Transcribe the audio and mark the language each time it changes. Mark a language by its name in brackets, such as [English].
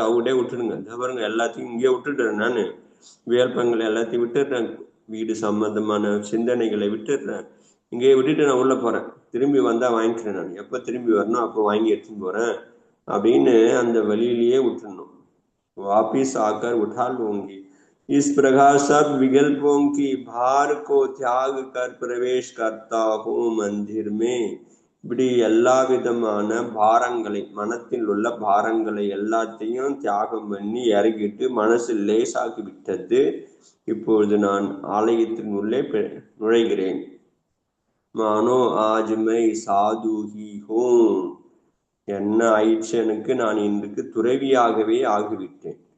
[Tamil] அவங்ககிட்டே விட்டுடுங்க, பாருங்க எல்லாத்தையும் இங்கே விட்டுடுறேன், நான் வியல்பங்களை எல்லாத்தையும் விட்டுடுறேன், வீடு சம்பந்தமான சிந்தனைகளை விட்டுடுறேன், இங்கேயே விட்டுட்டு நான் உள்ள போறேன். திரும்பி வந்தா வாங்கிக்கிறேன், நான் எப்போ திரும்பி வரணும் அப்போ வாங்கி எடுத்துன்னு போறேன் அப்படின்னு அந்த வழியிலேயே விட்டுடணும். [Hindi] वापिस आकर उठा लूंगी. इस प्रकार सब विकल्पों की भार को त्याग कर प्रवेश करता हूँ मंदिर में. [Tamil] இப்படி எல்லா விதமான பாரங்களை, மனத்தில் உள்ள பாரங்களை எல்லாத்தையும் தியாகம் பண்ணி இறக்கிட்டு மனசு லேசாகி விட்டது. இப்பொழுது நான் ஆலயத்தின் உள்ளே நுழைகிறேன். [Hindi] மானோ ஆஜ் மை சாது ஹி ஹூம், [Tamil] என்ன ஆயிடுச்சு எனக்கு, நான் இன்றைக்கு துறவியாகவே ஆகிவிட்டேன்.